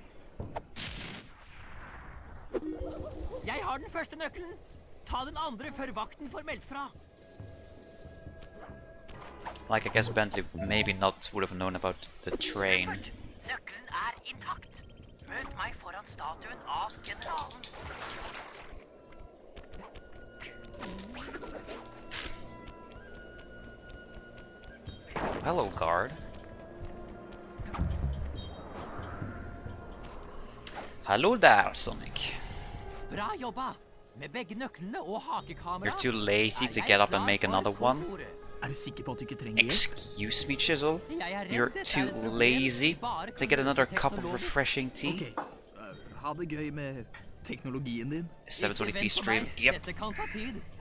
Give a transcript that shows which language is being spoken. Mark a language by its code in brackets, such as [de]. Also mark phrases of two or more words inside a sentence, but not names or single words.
[no] Jeg har den første nøkkelen. Ta den andre før vakten får meldt fra. [en] Like I guess Bentley maybe not would have known about the train. [no] Nøkkelen er intakt. Møt meg foran statuen av generalen. [en] Hello, guard. Hello there, Sonic. [no] Bra jobba. Med begge nøklene og hakekamera. [en] You're too lazy [no] er [en] to [no] jeg [en] get up [no] klar [en] and make [no] for [en] another one? [no] kontoret. Er du sikker på at du ikke trenger hjelp? [en] Excuse me, Chisel? [no] Jeg er redd [en] You're [no] dette er [en] too [no] et problem [en] lazy [no] vi bare [en] to [no] kan [en] get another [no] løse [en] cup of [no] teknologisk. [en] refreshing tea? [no] Ok, ha det gøy med teknologien din. 720p Ikke vent på [en] stream. [no] meg. [en] Yep, [no] Dette kan ta tid.